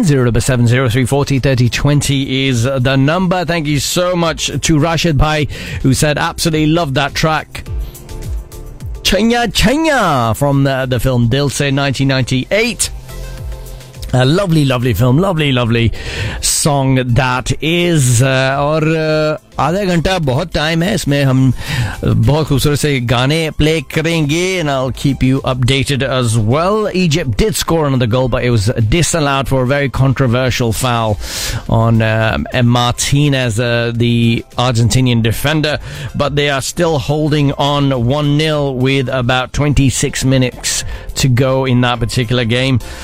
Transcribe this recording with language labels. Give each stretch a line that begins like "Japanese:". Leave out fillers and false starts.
English: 0-7-0-3-40-30-20 is the number. Thank you so much to Rashid Bhai, who said absolutely loved that track. Chanya Chanya from the film Dil Se 1998. A lovely, lovely film. Lovely, lovely song that is.
Hindi: और आधा घंटा बहुत time है। इसमे हम बहुत खूबसूरत से गाने play करेंगे।
English: And I'll keep you updated as well. Egypt did score another goal, but it was disallowed for a very controversial foul on Martinez, the Argentinian defender. But they are still holding on 1-0 with about 26 minutes to go in that particular game.